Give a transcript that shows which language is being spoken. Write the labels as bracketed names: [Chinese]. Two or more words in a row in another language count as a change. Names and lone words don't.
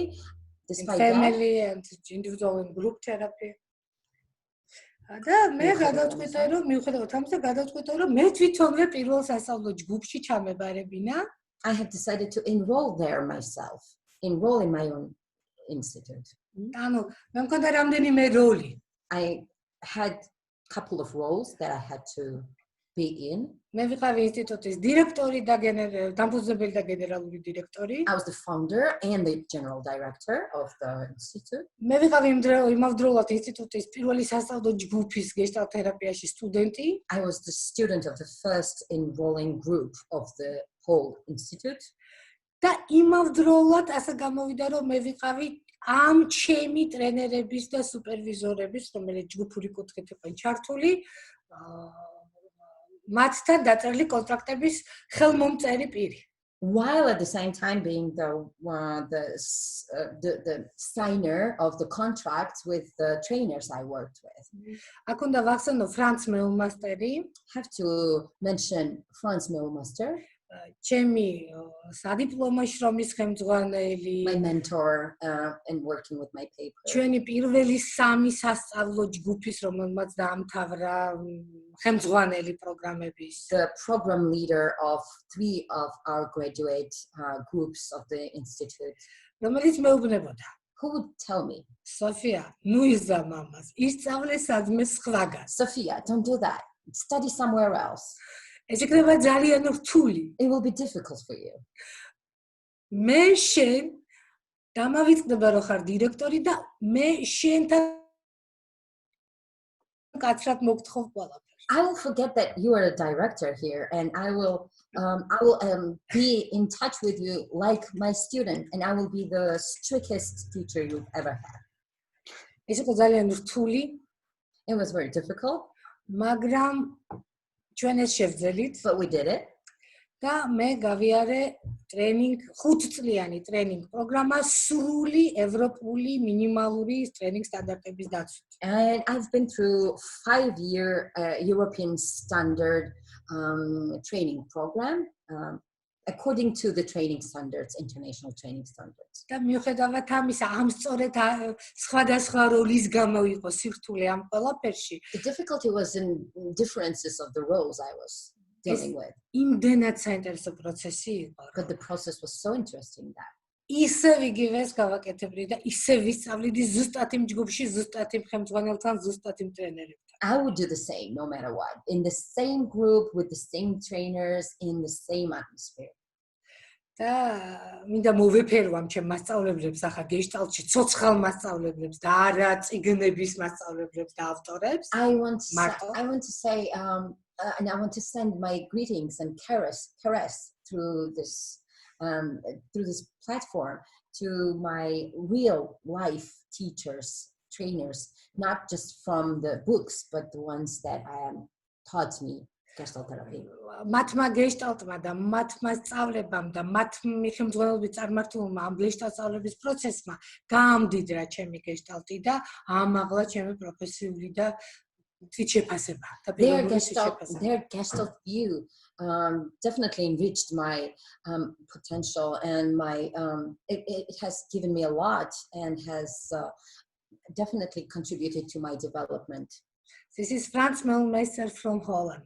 [English] Despite family and individual and group therapy. [Georgian] და მე გადავწყვიტე, რომ მიუხედავად ამისა, გადავწყვიტე, რომ მე თვითონვე პირველ სასწავლო ჯგუფში ჩამებარებინა. [English] I have decided to enroll there myself, enroll in my own institute. [Georgian] ანუ მე მქონდა რამდენიმე როლი. [English] I had a couple of roles that I had to be in. [Georgian] მე ვიყავი ინსტიტუტის დირექტორი და დამფუძნებელი და გენერალური დირექტორი. [English] I was the founder and the general director of the institute. [Georgian] მე ვიყავი იმავდროულად ინსტიტუტის პირველი სასწავლო ჯგუფის გეშტალტ თერაპიაში სტუდენტი. [English] I was the student of the first enrolling group of the whole institute. [Georgian] და იმავდროულად ასე გამოვიდა რომ მე ვიყავი ამ ჩემი ტრენერების და სუპერვიზორების, რომელიც ჯგუფური კუთხით იყვნენ ჩართული, მათთან დაწერილი კონტრაქტების ხელმომწერი პირი. [English] While at the same time being the signer of the contracts with the trainers I worked with. [Georgian] აქ უნდა ვახსენო ფრანც მეულმასტერი, [English] Have to mention Franz Millmaster, [Georgian] ჩემი სადიპლომო შრომის ხელმძღვანელი, [English] my mentor in working with my paper. [Georgian] ჩვენი პირველი სამი სასწავლო ჯგუფის, რომელმაც დაამთავრა ხელმძღვანელი პროგრამების. [English] The program leader of 3 of our graduate groups of the institute. [Georgian] რომელიც მეუბნებოდა, [English] Who would tell me, Sofia, [Georgian] ნუ იზა მამას, ისწავლე სადმე სხვაგან. [English] Sofia, don't do that. Study somewhere else. [Georgian] ეს იქნება ძალიან რთული. [English] It will be difficult for you. [Georgian] მე შენ დამავიწყდება რომ ხარ დირექტორი და მე შენთან კაცრად მოგთხოვ ყველაფერს. [English] I will forget that you are a director here, and I will be in touch with you like my student, and I will be the strictest teacher you've ever had. [Georgian] ეს იყო ძალიან რთული, [English] It was very difficult, [Georgian] მაგრამ ჩვენ ეს შევძელით [English] but we did it. [Georgian] და მე გავიარე ტრენინგ 5-წლიანი ტრენინგ პროგრამა სრული ევროპული მინიმალური ტრენინგ სტანდარტების დაცვით. [English] And I've been through 5-year European standard training program according to the training standards, international training standards. [Georgian] და მიუხედავად ამისა, ამ სწორედ სხვადასხვა როლის გამო იყო სირთულე ამ ყველაფერში. [English] The difficulty was in differences of the roles I was dealing with. [Georgian] იმდენად საინტერესო პროცესი იყო. [English] But the process was so interesting that [Georgian] ისევ იგივეს გავაკეთებდი და ისევ ვისწავლიდი ზუსტად იმ ჯგუფში, ზუსტად იმ ხელმძღვანელთან, ზუსტად იმ ტრენერებთან. [English] I would do the same no matter what, in the same group with the same trainers in the same atmosphere. [Georgian] და მინდა მოვეფერო ამ ჩემ მასწავლებლებს, ახლა გეშტალტში ცოცხალ მასწავლებლებს და არა წიგნების მასწავლებლებს და ავტორებს. [English] I want to say and I want to send my greetings and caress through this platform to my real life teachers, trainers, not just from the books, but the ones that taught me Gestalt therapy. [Georgian] მათმა გეშტალტმა და მათმა სწავლებამ და მათ ხელმძღვანელობით წარმართულმა ამ გეშტალტ სწავლების პროცესმა გაამდიდრა ჩემი გეშტალტი და ამაღლა ჩემი პროფესიული და თვითშეფასება და [English] their Gestalt view definitely enriched my potential, and my it has given me a lot and has definitely contributed to my development. This is Franz Mellmeister from Holland.